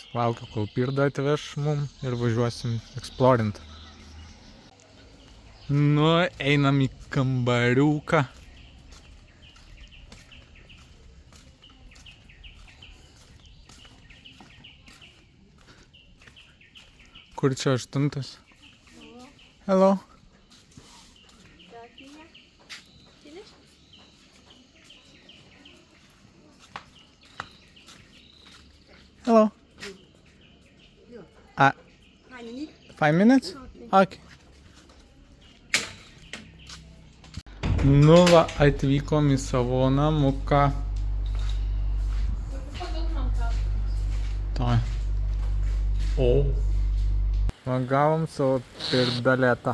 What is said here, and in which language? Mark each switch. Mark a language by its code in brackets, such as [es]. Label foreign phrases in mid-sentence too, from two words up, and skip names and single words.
[lt] Laukiu, kol Pirda atveš mum ir važiuosim eksplorint. Nu, einam į kambariuką. Kur čia 8? [en] Hello. Hello. 5 minutes? Okay. [lt] Nu va, atvykom į savo namuką. Tai. O. Va, gavom savo pirdaletą.